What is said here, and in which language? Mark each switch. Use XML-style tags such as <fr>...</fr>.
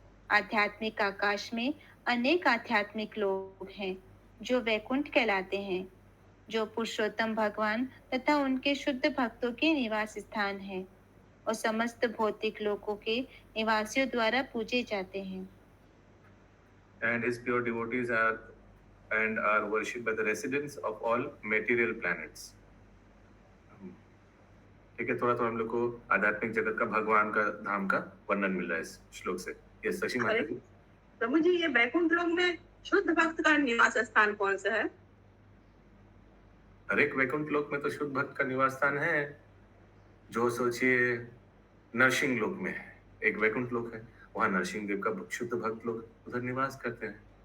<hi>आध्यात्मिक आकाश में अनेक आध्यात्मिक लोग हैं जो वैकुंठ कहलाते हैं, जो पुरुषोत्तम भगवान तथा उनके शुद्ध भक्तों के निवास स्थान है और समस्त भौतिक लोकों के निवासियों द्वारा पूजे जाते हैं।</hi> <en>And his pure devotees are worshipped by the residents of all material planets.</en> <hi>ठीक है, थोड़ा थोड़ा हम लोग को आध्यात्मिक जगत का भगवान का धाम का वर्णन मिल रहा है इस श्लोक से। ये शशि माता जी। प्रभु जी, ये वैकुंठ लोक में शुद्ध भक्त का निवास स्थान कौन सा है? हर एक वैकुंठ लोक में तो शुद्ध भक्त का निवास स्थान है। जो सोचिए नरसिंह लोक में है, एक वैकुंठ लोक है, वहां नरसिंह देव का शुद्ध भक्त लोग उधर निवास करते हैं।</hi>